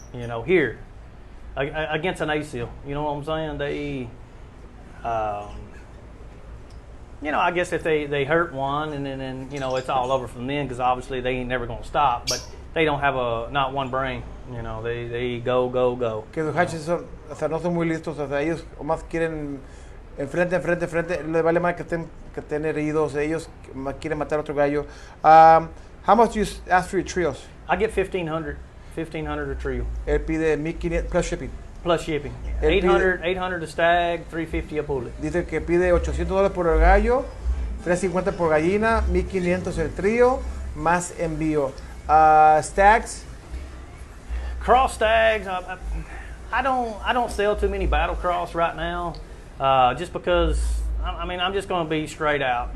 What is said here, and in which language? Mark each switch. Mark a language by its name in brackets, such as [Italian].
[English] You know, here against an ASIL. You know what I'm saying? They, you know, I guess if they hurt one, and then you know it's all over from then, because obviously they ain't never gonna stop. But they don't have not one brain. You know, they go. [Spanish] que los hatches son, o sea, no son muy listos, o sea, ellos más quieren enfrente, les vale más que estén heridos, ellos más quieren matar a otro gallo. [English] How much do you ask for your trios? I get 1,500 a trio. [Spanish] Él pide 1,500 [English] plus shipping. Plus shipping. [Spanish] Él pide- [English] 800 a stag, 350 a pullet. [Spanish] Dice que pide $800 por el gallo, $350 por gallina, $1,500 el trío, más envío. [English] Stags, Cross stags, I don't sell too many battle cross right now, just because I mean I'm just going to be straight out.